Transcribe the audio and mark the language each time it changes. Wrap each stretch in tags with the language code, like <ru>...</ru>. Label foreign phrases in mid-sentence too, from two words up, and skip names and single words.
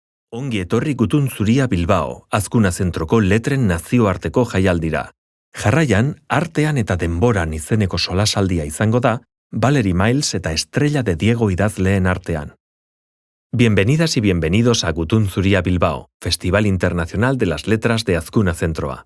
<eu>Ongi etorri Gutun Zuria Bilbao, Azkuna Zentroko letren nazioarteko jaialdira. Jarraian, artean eta denboran izeneko solasaldia izango da, Valerie Miles eta Estrella de Diego idazleen artean.</eu> <es>Bienvenidas y bienvenidos a Gutun Zuria Bilbao, Festival Internacional de las Letras de Azkuna Zentroa.</es>